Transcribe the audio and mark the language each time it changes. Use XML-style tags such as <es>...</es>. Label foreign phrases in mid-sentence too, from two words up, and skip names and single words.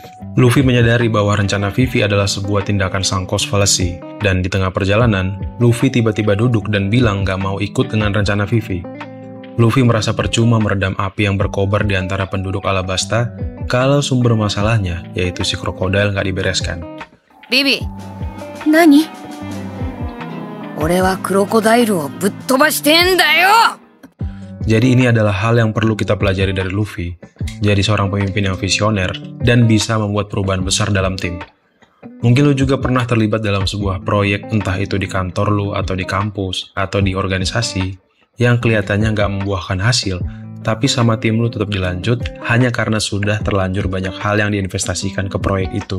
<id>Luffy menyadari bahwa rencana Vivi adalah sebuah tindakan</id> <en>sunk cost fallacy,</en> <id>dan di tengah perjalanan, Luffy tiba-tiba duduk dan bilang gak mau ikut dengan rencana Vivi. Luffy merasa percuma meredam api yang berkobar di antara penduduk Alabasta kalau sumber masalahnya, yaitu si krokodil gak dibereskan.</id> <ja>Bibi, Nani? 俺はクロコダイルをぶっ飛ばしてんだよ!</ja> <id>Jadi ini adalah hal yang perlu kita pelajari dari Luffy. Jadi seorang pemimpin yang visioner dan bisa membuat perubahan besar dalam tim. Mungkin lu juga pernah terlibat dalam sebuah proyek, entah itu di kantor lu atau di kampus atau di organisasi, yang kelihatannya nggak membuahkan hasil, tapi sama tim lu tetap dilanjut hanya karena sudah terlanjur banyak hal yang diinvestasikan ke proyek itu.</id>